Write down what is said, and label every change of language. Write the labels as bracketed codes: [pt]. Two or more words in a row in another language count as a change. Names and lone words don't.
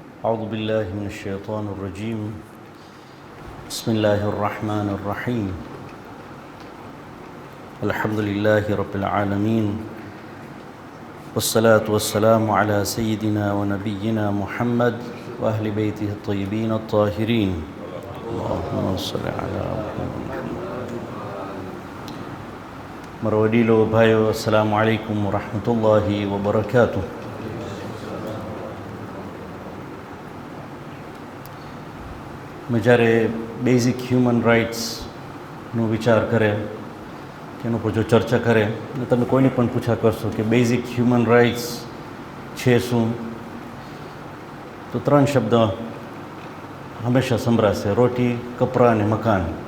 [ar] أعوذ بالله من الشيطان الرجيم بسم الله الرحمن الرحيم الحمد لله رب العالمين والصلاة والسلام على سيدنا ونبينا محمد وأهل بيته الطيبين الطاهرين اللهم صل على محمد. مروديلو بايو السلام عليكم ورحمة الله وبركاته. [gu] મેં જ્યારે બેઝિક હ્યુમન રાઇટ્સનો વિચાર કરે કે એના પર જો ચર્ચા કરે અને તમે કોઈને પણ પૂછા કરશો કે [en] basic human rights [gu] છે શું, તો 3 શબ્દ હંમેશા સંભળાશે: રોટી, કપડાં અને મકાન.